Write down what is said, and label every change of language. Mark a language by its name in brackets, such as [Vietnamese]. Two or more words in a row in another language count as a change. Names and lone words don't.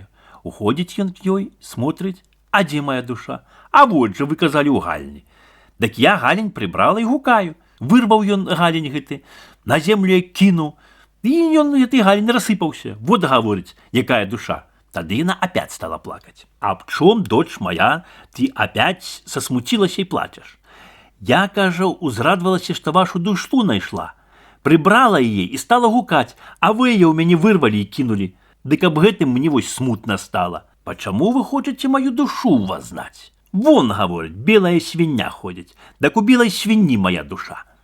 [Belarusian] Уходзіць ён к ёй, смотрыць: а дзе моя душа? А вот жа, вы казалі, у гальні. Дак я галень прыбрала і гукаю. Вырваў ён галень гэты, на землю кінуў, і ён гэты галень рассыпаўся. Вот, гаворыць, якая душа. Тады яна опять стала плакаць. Аб чом, [Russian] дочь моя, ты опять сосмутилася [Belarusian] і плачаш? Я, кажа, узрадвалася, што вашу душу найшла. Прыбрала яе і стала гукаць, а вы яе ў мяне вырвалі і кінулі. Дык аб гэтым мне вось смутна стала. Пачаму вы хочаце маю душу ў вас знаць? Вон, гаворыць, белая свіння ходзіць, дак у белай свінні моя душа.